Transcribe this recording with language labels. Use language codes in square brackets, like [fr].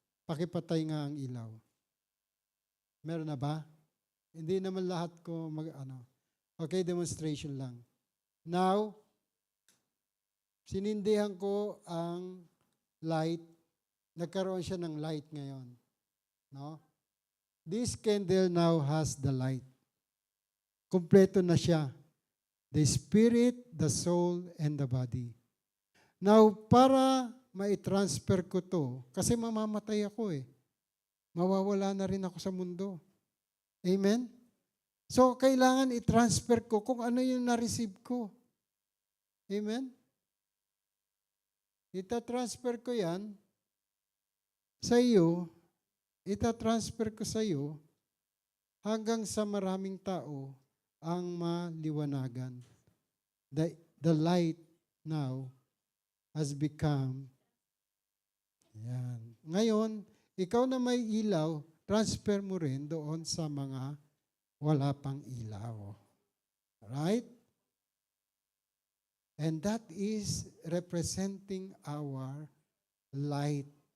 [tl] Pakipatay nga ang ilaw. Meron na ba? Hindi naman lahat ko Okay, demonstration lang. Now, sinindihan ko ang light. Nagkaroon siya ng light ngayon. No? [en] This candle now has the light. [tl] Kompleto na siya. [en] The spirit, the soul, and the body. [tl] Now, para mai-transfer ko to, kasi mamamatay ako mawawala na rin ako sa mundo. Amen? So, kailangan i-transfer ko kung ano yung na-receive ko. Amen? Ita-transfer ko yan sa iyo, ita-transfer ko sa iyo hanggang sa maraming tao ang maliwanagan. [en] The light now has become yan. [tl] Ngayon, ikaw na may ilaw, transfer mo rin doon sa mga wala pang ilaw. [en] Right? And that is representing our light.